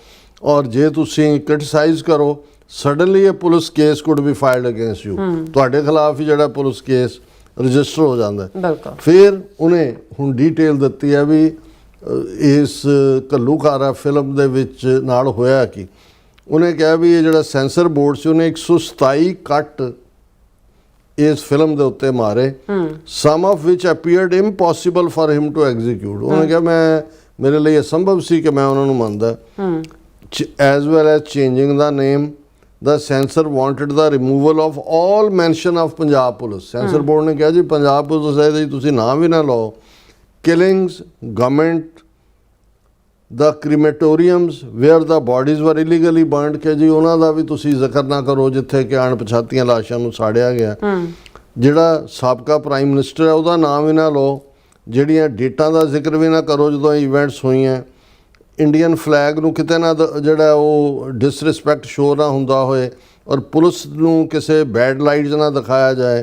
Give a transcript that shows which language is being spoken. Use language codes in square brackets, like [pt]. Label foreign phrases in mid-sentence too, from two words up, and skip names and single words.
[pa] ਔਰ ਜੇ ਤੁਸੀਂ ਕ੍ਰਿਟਿਸਾਈਜ਼ ਕਰੋ [en] suddenly a police case could be filed against you [pa] ਤੁਹਾਡੇ ਖਿਲਾਫ ਹੀ ਜਿਹੜਾ [en] police case register [pa] ਹੋ ਜਾਂਦਾ ਫਿਰ ਉਹਨੇ ਹੁਣ ਡੀਟੇਲ ਦਿੱਤੀ ਹੈ ਵੀ ਇਸ ਘੱਲੂਘਾਰਾ ਫਿਲਮ ਦੇ ਵਿੱਚ ਨਾਲ ਹੋਇਆ ਕੀ ਉਹਨੇ ਕਿਹਾ ਵੀ ਇਹ ਜਿਹੜਾ [en] censor board [pa] ਸੀ ਉਹਨੇ 127 ਕੱਟ ਇਸ ਫਿਲਮ ਦੇ ਉੱਤੇ ਮਾਰੇ, [en] some of which appeared impossible for him to execute. [pa] ਉਹਨੇ ਕਿਹਾ ਮੈਂ ਮੇਰੇ ਲਈ ਅਸੰਭਵ ਸੀ ਕਿ ਮੈਂ ਉਹਨਾਂ ਨੂੰ ਮੰਨਦਾ। [en] as well as changing the name, the censor wanted the removal of all mention of Punjab police। censor board [pa] ਨੇ ਕਿਹਾ ਜੀ ਪੰਜਾਬ ਪੁਲਿਸ ਦਾ ਤੁਸੀਂ ਨਾਮ ਵੀ ਨਾ ਲਓ। [en] killings, government, the crematoriums where the bodies were illegally burned, [pa] ਕਿ ਜੀ ਉਹਨਾਂ ਦਾ ਵੀ ਤੁਸੀਂ ਜ਼ਿਕਰ ਨਾ ਕਰੋ ਜਿੱਥੇ ਕਿ ਅਣਪਛਾਤੀਆਂ ਲਾਸ਼ਾਂ ਨੂੰ ਸਾੜਿਆ ਗਿਆ। ਜਿਹੜਾ ਸਾਬਕਾ [en] prime minister [pa] ਹੈ ਉਹਦਾ ਨਾਮ ਵੀ ਨਾ ਲਓ, ਜਿਹੜੀਆਂ ਡੇਟਾਂ ਦਾ ਜ਼ਿਕਰ ਵੀ ਨਾ ਕਰੋ ਜਦੋਂ ਇਵੈਂਟਸ ਹੋਈਆਂ। [en] Indian flag [pa] ਨੂੰ ਕਿਤੇ ਨਾ ਜਿਹੜਾ ਉਹ [en] disrespect show [pa] ਨਾ ਹੁੰਦਾ ਹੋਏ, ਔਰ ਪੁਲਿਸ ਨੂੰ ਕਿਸੇ [en] bad light [pa] 'ਚ ਨਾ ਦਿਖਾਇਆ ਜਾਏ।